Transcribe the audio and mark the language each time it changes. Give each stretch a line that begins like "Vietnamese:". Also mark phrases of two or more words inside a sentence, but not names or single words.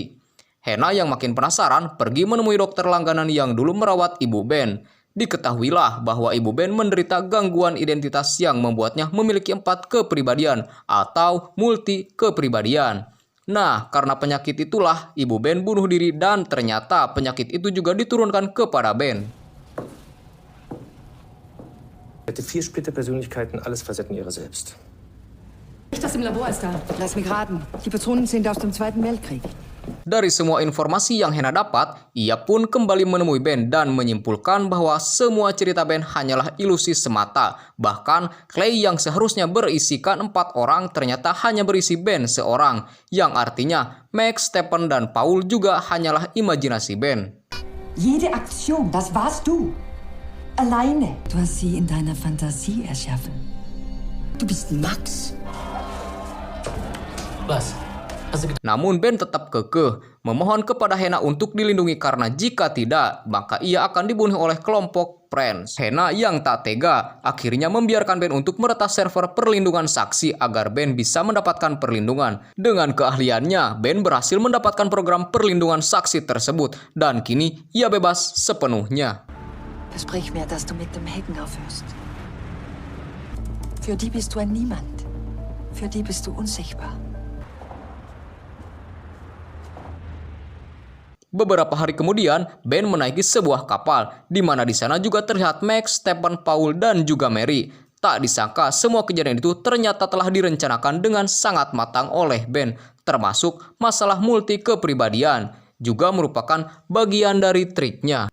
Indonesian: Hena yang makin penasaran pergi menemui dokter langganan yang dulu merawat ibu Ben. Diketahuilah bahwa ibu Ben menderita gangguan identitas yang membuatnya memiliki 4 kepribadian atau multi kepribadian. Nah, karena penyakit itulah ibu Ben bunuh diri dan ternyata penyakit itu juga diturunkan kepada Ben.
German: Hätte 4 Splitterpersönlichkeiten, alles Facetten ihrer selbst. Das im Labor ist da. Lass mich raten. Die Patronen sind aus dem Zweiten Weltkrieg.
Indonesian: Dari semua informasi yang Hena dapat, ia pun kembali menemui Ben dan menyimpulkan bahwa semua cerita Ben hanyalah ilusi semata. Bahkan, Clay yang seharusnya berisikan 4 orang ternyata hanya berisi Ben seorang. Yang artinya, Max, Stephen, dan Paul juga hanyalah imajinasi Ben.
German: Jede Aktion, das warst du. Alleine. Du hast sie in deiner Fantasie erschaffen. Du bist Max. Was? Hast du gedacht,
Indonesian: Namun Ben tetap kekeh, memohon kepada Hena untuk dilindungi karena jika tidak, maka ia akan dibunuh oleh kelompok Friends. Hena yang tak tega, akhirnya membiarkan Ben untuk meretas server perlindungan saksi agar Ben bisa mendapatkan perlindungan. Dengan keahliannya, Ben berhasil mendapatkan program perlindungan saksi tersebut, dan kini ia bebas sepenuhnya.
German: Versprich mir, dass du mit dem Hacken aufhörst. Für die bist du ein Niemand. Für die bist du unsichtbar.
Indonesian: Beberapa hari kemudian, Ben menaiki sebuah kapal, di mana di sana juga terlihat Max, Stephen, Paul, dan juga Mary. Tak disangka semua kejadian itu ternyata telah direncanakan dengan sangat matang oleh Ben, termasuk masalah multi kepribadian, juga merupakan bagian dari triknya.